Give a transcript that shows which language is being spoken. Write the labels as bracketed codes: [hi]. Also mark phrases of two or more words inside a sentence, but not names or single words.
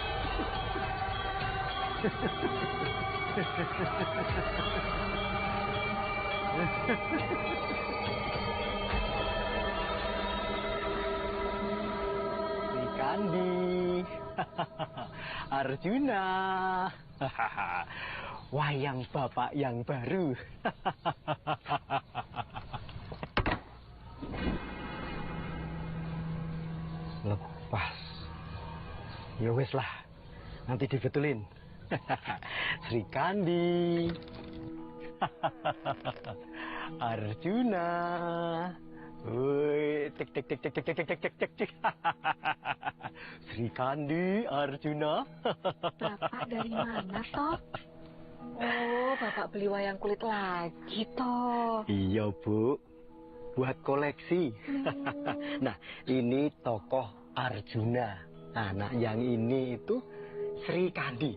[id] Sri Kandi, Arjuna, wayang bapak yang baru. Lepas. [jv] Ya wes lah, [id] nanti dibetulin. Sri Kandi, Arjuna, woi, tik tik tik tik tik tik tik tik tik tik. Sri Kandi, Arjuna. Bapak dari mana, toh? Oh, Bapak beli wayang kulit lagi, toh. Iya, Bu. Buat koleksi. Nah, ini tokoh Arjuna. Nah, yang ini itu Sri Kandi.